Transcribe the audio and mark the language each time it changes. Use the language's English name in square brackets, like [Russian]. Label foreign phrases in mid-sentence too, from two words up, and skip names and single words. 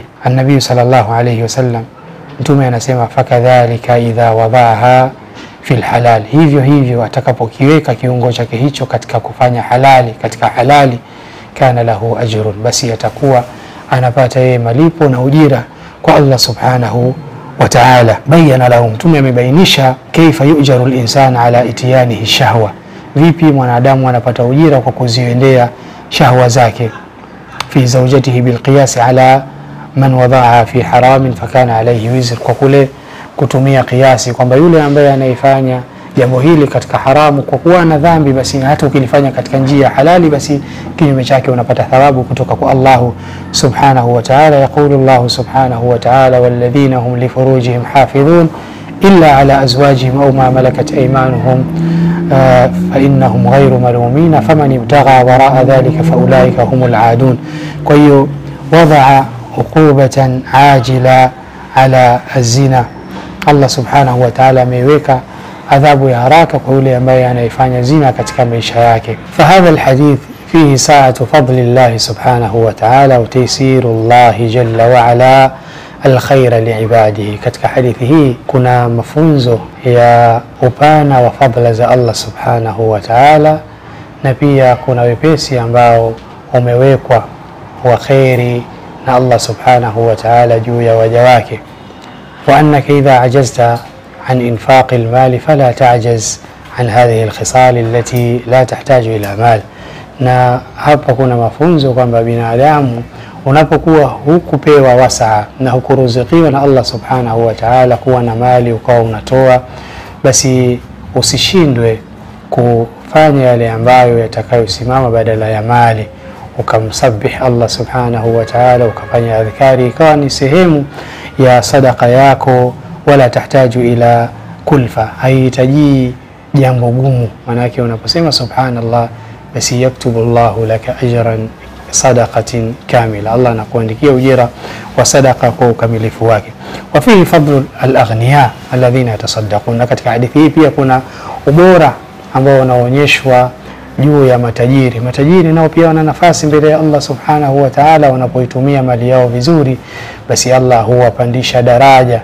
[Arabic] النبي صلى الله عليه وسلم, [Swahili] Mtume anasema [Arabic] فكذلك إذا وضعها في الحلال, [Swahili] hivyo hivyo atakapokiweka kiungo chake hicho katika kufanya halali, katika halali, [Arabic] كان له أجر, [Swahili] basi atakuwa anapata yeye malipo na ujira kwa Allah [Arabic] سبحانه وتعالى. بين له, [Swahili] Mtume amebainisha [Arabic] كيف يؤجر الإنسان على إتيانه شهوة, [Swahili] vipi mwanadamu anapata ujira kwa kuziendea shahwa zake. [Arabic] في زوجته بالقياس على من وضعها في حرام فكان عليه وزر, [Swahili] kwa kule kutumia kiasi kwamba yule ambaye anaifanya jambo hili katika haramu kwa kuwa na dhambi, basi hata ukilifanya katika njia halali basi kinyume chake unapata thawabu kutoka kwa Allah [Arabic] سبحانه وتعالى. يقول الله سبحانه وتعالى والذين هم لفروجهم حافظون إلا على أزواجهم أو ما ملكت أيمانهم فإنهم غير ملومين فمن ابتغى وراء ذلك فأولئك هم العادون. [Swahili] Kwa hiyo [Arabic] وضع عقوبة عاجلة على الزنا, [Swahili] Allah [Arabic] سبحانه وتعالى [Swahili] ameweka adhabu ya haraka kwa yule ambaye anaifanya zina katika maisha yake. [Arabic] فهذا الحديث فيه سعة فضل الله سبحانه وتعالى وتيسير الله جل وعلا الخير لعباده. [Swahili] Katika hadithi hii kuna mafunzo ya upana wa fadla za Allah [Arabic] سبحانه وتعالى, [Swahili] na pia kuna wepesi ambao umewekwa wa khairi na Allah [Arabic] سبحانه وتعالى [Swahili] juu ya waja wake. [Arabic] وأنك إذا عجزت عن إنفاق المال فلا تعجز عن هذه الخصال التي لا تحتاج إلى مال. [Swahili] Na hapa kuna mafunzo kwamba binadamu unapokuwa hukupewa wasaa na hukuruzukiwa na Allah [Arabic] سبحانه وتعالى [Swahili] kuwa na mali ukawa unatoa, basi usishindwe kufanya yale ambayo yatakayosimama badala ya mali, ukamsabih Allah subhanahu wa ta'ala, ukafanya adhkari ikawa ni sehemu ya sadaka yako. [Arabic] ولا تحتاج إلى كلفة, [Swahili] haihitaji jambo gumu. Maana yake unaposema subhanallah basi [Arabic] يكتب الله لك أجر صدقة كاملة, [Swahili] Allah anakuandikia ujira wa sadaqa kwa ukamilifu wake. [Arabic] وفيه فضل الأغنياء الذين يتصدقون, [Swahili] katika hadithi hii pia kuna ubora ambao unaonyeshwa juu ya matajiri. Matajiri nao pia wana nafasi mbele ya Allah [Arabic] سبحانه وتعالى, [Swahili] wanapoitumia mali yao vizuri basi Allah huwapandisha daraja.